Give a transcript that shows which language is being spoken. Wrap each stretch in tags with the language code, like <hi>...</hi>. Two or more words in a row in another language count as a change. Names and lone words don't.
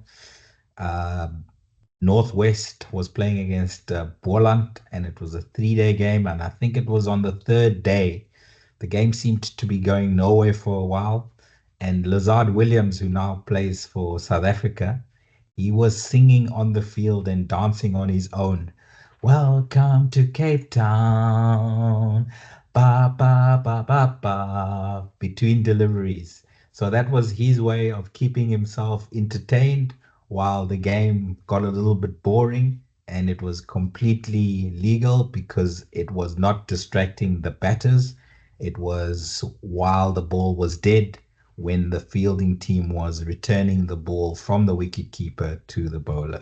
<en>Uh, Northwest was playing against Boland, and it was a 3-day game. And I think it was on the third day. The game seemed to be going nowhere for a while. And Lazard Williams, who now plays for South Africa, he was singing on the field and dancing on his own. Welcome to Cape Town. Ba ba ba ba ba. Between deliveries. So that was his way of keeping himself entertained while the game got a little bit boring, and it was completely legal because it was not distracting the batters. It was while the ball was dead when the fielding team was returning the ball from the wicketkeeper to the bowler.</en>